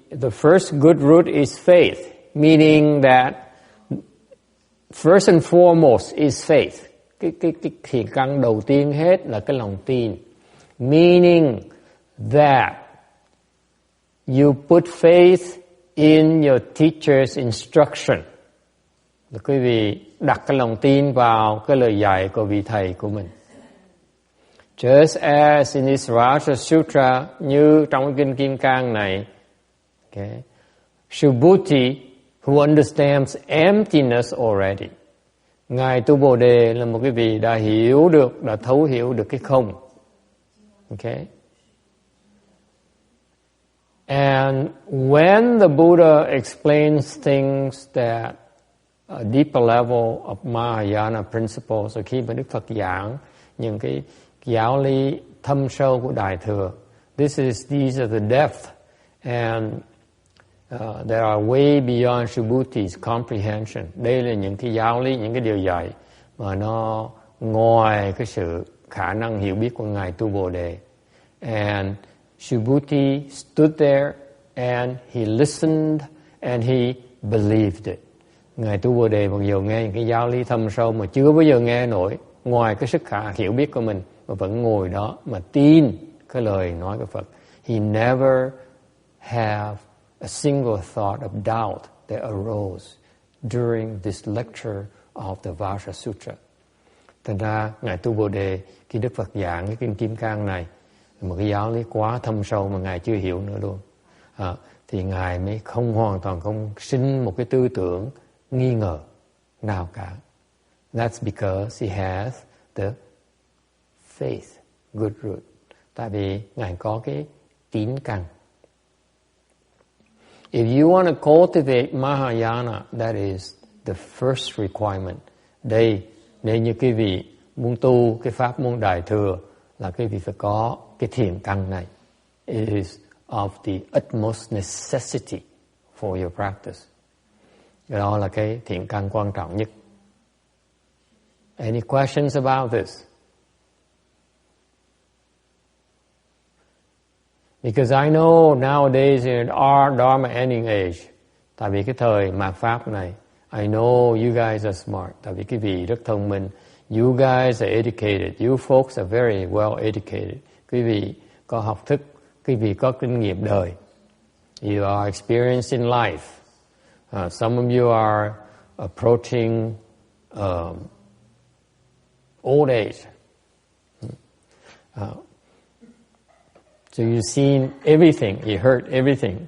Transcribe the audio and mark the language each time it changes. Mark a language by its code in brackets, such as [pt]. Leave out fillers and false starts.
[en] The first good root is faith, meaning that first and foremost is faith. [vi] Cái thiện căn đầu tiên hết là cái lòng tin. [en] Meaning that you put faith in your teacher's instruction. [vi] Là quý vị đặt cái lòng tin vào cái lời dạy của vị thầy của mình. [en] Just as in this Vajra Sutra, [vi] như trong cái kinh Kim Cang này, [en] okay, Subhuti, who understands emptiness already. [vi] Ngài Tu Bồ Đề là một cái vị đã thấu hiểu được cái không. Okay? [en] And when the Buddha explains things that a deeper level of Mahayana principles. [vi] Rồi khi mà Đức Phật giảng những cái giáo lý thâm sâu của Đại Thừa, [en] these are the depth, and they are way beyond Subhuti's comprehension. [vi] Đây là những cái giáo lý, những cái điều dạy mà nó ngoài cái sự khả năng hiểu biết của Ngài Tu Bồ Đề. [en] And Subhuti stood there and he listened and he believed it. [vi] Ngài Tu Bồ Đề mặc dù nghe những cái giáo lý thâm sâu mà chưa bao giờ nghe nổi ngoài cái sức hiểu biết của mình, mà vẫn ngồi đó mà tin cái lời nói của Phật. [en] He never have a single thought of doubt that arose during this lecture of the Vajra Sutra. [vi] Thành ra Ngài Tu Bồ Đề khi Đức Phật giảng cái kinh Kim Cang này, một cái giáo lý quá thâm sâu mà Ngài chưa hiểu nữa luôn, thì Ngài mới hoàn toàn không sinh một cái tư tưởng nghi ngờ nào cả. [en] That's because he has the faith, good root. [vi] Tại vì Ngài có cái tín căn. [en] If you want to cultivate Mahayana, that is the first requirement. [vi] Đây, nếu như quý vị muốn tu cái pháp môn Đại Thừa, là quý vị phải có cái thiện căn này. [en] It is of the utmost necessity for your practice. [vi] Đó là cái thiện căn quan trọng nhất. [en] Any questions about this? Because I know nowadays in our Dharma ending age, [vi] tại vì cái thời mạt Pháp này, [en] I know you guys are smart, [vi] tại vì quý vị rất thông minh. [en] You guys are educated. You folks are very well educated. [vi] Quý vị có học thức, quý vị có kinh nghiệm đời. [en] You are experienced in life. Some of you are approaching old age. So you've seen everything, you heard everything.